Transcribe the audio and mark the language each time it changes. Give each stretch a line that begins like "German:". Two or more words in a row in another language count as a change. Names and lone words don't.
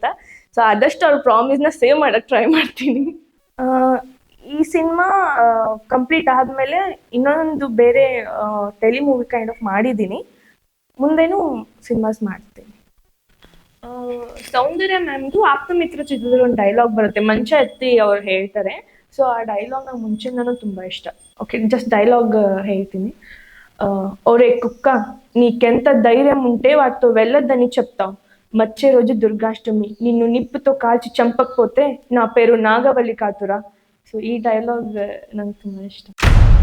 Kannada: ಸೊ ಆದಷ್ಟು ಅವ್ರ ಪ್ರಾಮಿಸ್ನ ಸೇವ್ ಮಾಡೋಕ್ಕೆ ಟ್ರೈ ಮಾಡ್ತೀನಿ. ಈ ಸಿನಿಮಾ ಕಂಪ್ಲೀಟ್ ಆದಮೇಲೆ ಇನ್ನೊಂದು ಬೇರೆ
English: tele movie kind of
Kannada: ಮಾಡಿದ್ದೀನಿ. ಮುಂದೇನೂ ಸಿನಿಮಾಸ್ ಮಾಡ್ತೀನಿ. ಸೌಂದರ್ಯ ಮ್ಯಾಮ್ದು ಆಪ್ತಮಿತ್ರ ಚಿತ್ರದಲ್ಲಿ ಒಂದು ಡೈಲಾಗ್ ಬರುತ್ತೆ, ಮಂಚ ಎತ್ತಿ ಅವ್ರು ಹೇಳ್ತಾರೆ. ಸೊ ಆ ಡೈಲಾಗ್ ನಂಗೆ ಮುಂಚೆಯಿಂದನೂ ತುಂಬ ಇಷ್ಟ.
English: okay, just dialogue
Kannada: ಹೇಳ್ತೀನಿ.
Telugu: ఒరే కుక్క నీకెంత ధైర్యం ఉంటే వాటితో వెళ్ళొద్దని చెప్తావు. వచ్చే రోజు దుర్గాష్టమి, నిన్ను నిప్పుతో కాల్చి చంపకపోతే నా పేరు నాగవల్లి కాతురా. సో ఈ డైలాగ్ నాకు
Kannada: ತುಂಬ ಇಷ್ಟ.